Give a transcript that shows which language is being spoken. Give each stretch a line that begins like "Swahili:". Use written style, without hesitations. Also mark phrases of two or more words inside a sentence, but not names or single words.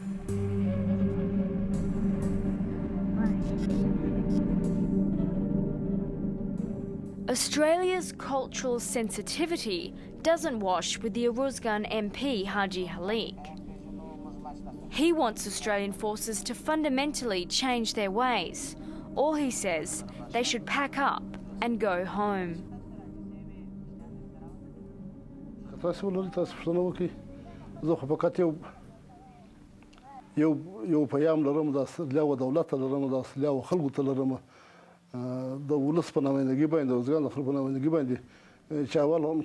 English: Australia's cultural sensitivity doesn't wash with the Uruzgan MP Hajil. He wants Australian forces to fundamentally change their ways, or he says they should pack up and go home.
Pashto: د ولس په نمایندګي باندې د وزګان د خلکو په نمایندګي باندې چې اول هم